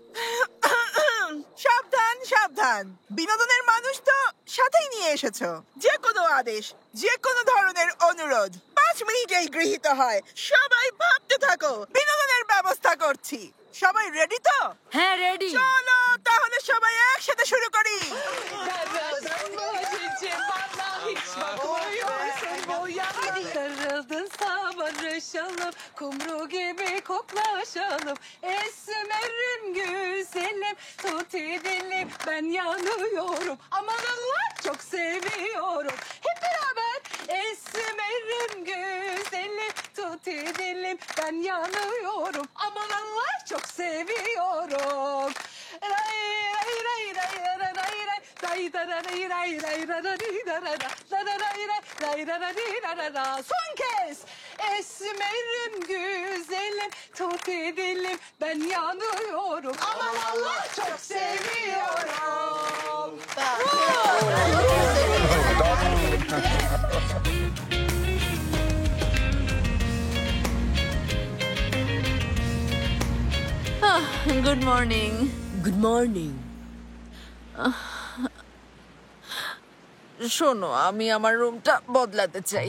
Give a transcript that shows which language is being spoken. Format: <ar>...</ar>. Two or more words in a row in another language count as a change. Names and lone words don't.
<bn>সাবধান সাবধান, বিনোদনের মানুষ তো সাথেই নিয়ে এসেছো। যে কোনো আদেশ, যে কোনো ধরনের অনুরোধ 5 মিনিটেই গৃহীত হয়। সবাই ভাবতে থাকো, বিনোদনের ব্যবস্থা করছি। সবাই রেডি তো? হ্যাঁ রেডি। চলো তাহলে সবাই একসাথে শুরু করি।</bn> <tr>Barışalım, kumru gibi koklaşalım. Esmerim güzelim, tut dilim, ben yanıyorum. Aman Allah çok seviyorum. Hep beraber esmerim güzelim, tut dilim, ben yanıyorum. Aman Allah çok seviyorum. Ray ray ray ray ray ray ray ray da da ray ray ray da da di da da da da da ray ray ray da da di da da da. Son kez. Esmerim güzelim, tut dilim, ben yanıyorum. Aman Allah çok seviyorum.</tr> <en>Good morning. Good morning.</en> <bn>শোনো, আমি আমার রুমটা বদলাতে চাই।</bn>